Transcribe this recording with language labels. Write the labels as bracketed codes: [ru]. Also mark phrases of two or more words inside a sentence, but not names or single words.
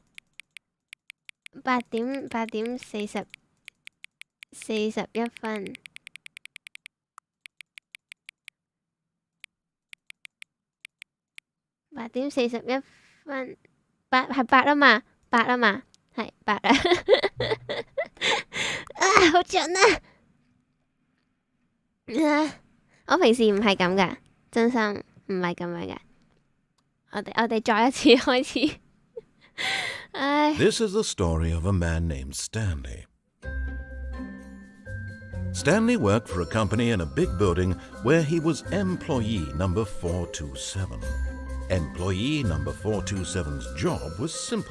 [yue] ，8 點41分。8點41分係8啊嘛，係8啊！好長啊！我平時唔係咁噶，真心唔係咁樣噶。我哋再一次開始。 [en] This is the story of a man named Stanley. Stanley worked for a company in a big building where he was employee number 427. Employee number 427's job was simple.